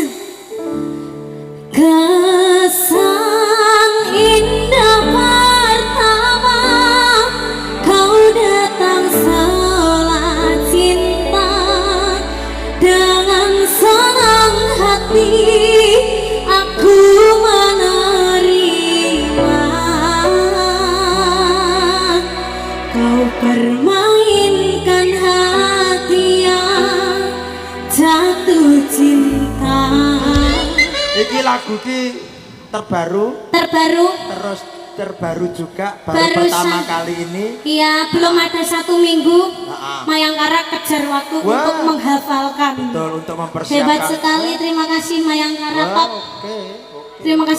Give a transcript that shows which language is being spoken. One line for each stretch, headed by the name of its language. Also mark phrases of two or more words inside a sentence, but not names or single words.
Indonesian: Kesan indah pertama kau datang seolah cinta dengan senang hati aku menerima kau permainkan hati yang jatuh cinta.
Javanese: Iki lagu ki
Indonesian: terbaru terus terbaru juga baru pertama kali ini. Iya, belum ada 1 minggu. Nah, Mayangkara kejar waktu Wah. untuk menghafalkan. Betul untuk mempersiapkan. Hebat sekali, terima kasih Mayangkara Wah, Top. oke. Terima kasih.